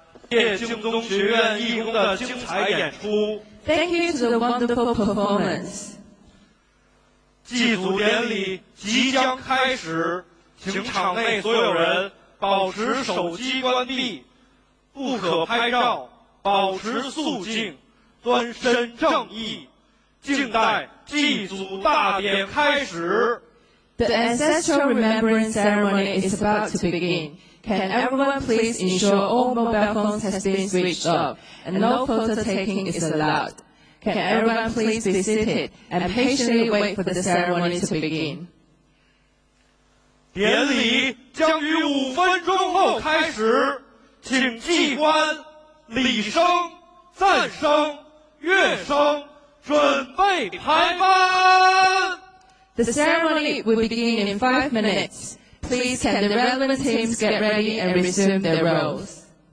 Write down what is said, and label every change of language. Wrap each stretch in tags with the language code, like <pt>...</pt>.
<zh>谢净宗学院义工的精彩演出。</zh> <en>Thank you to the wonderful performance.</en> <zh>祭祖典礼即将开始，请场内所有人保持手机关闭，不可拍照，保持肃静，端身正义，静待祭祖大典开始。</zh> <en>The ancestral remembrance ceremony is about to begin. Can everyone please ensure all mobile phones has been switched off and no photo taking is allowed? Can everyone please be seated and patiently wait for the ceremony to begin?</en> <zh>典礼将于5分钟后开始，请祭官、礼生、赞生、乐生准备排班。</zh> <en>The ceremony will begin in 5 minutes. Please can the relevant teams get ready and resume their roles.</en>